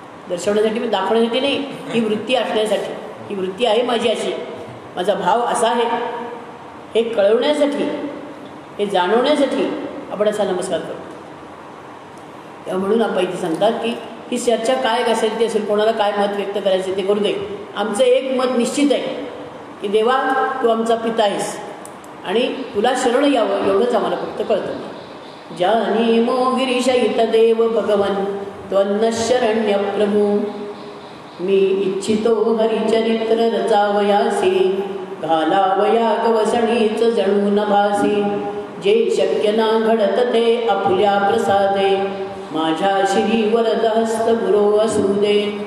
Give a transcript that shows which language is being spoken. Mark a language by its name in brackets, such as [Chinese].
[Marathi] दर्शवण्यासाठी, मी दाखवण्यासाठी नाही. ही वृत्ती असण्यासाठी, ही वृत्ती आहे माझी अशी, माझा भाव असा आहे हे कळवण्यासाठी, हे जाणवण्यासाठी आपण असा नमस्कार करतो. तेव्हा म्हणून आपण इथे सांगतात की ही चर्चा काय असेल ते असेल, कोणाला काय मत व्यक्त करायचे ते करू दे. आमचं एक मत निश्चित आहे की देवा तू आमचा पिता आहेस आणि तुला शरण यावं एवढंच आम्हाला फक्त कळतं. [Sanskrit] जानीमो गिरीशयित देव भगवन त्वन्न शरण्य प्रभू. [Marathi] मी इच्छितो हरिचरित्र रचावयासी घालावया गवसणीच जणू नभासी. जे शक्य ना घडत ते आपुल्या प्रसादे माझ्या श्री वरद हस्त गुरो असू दे.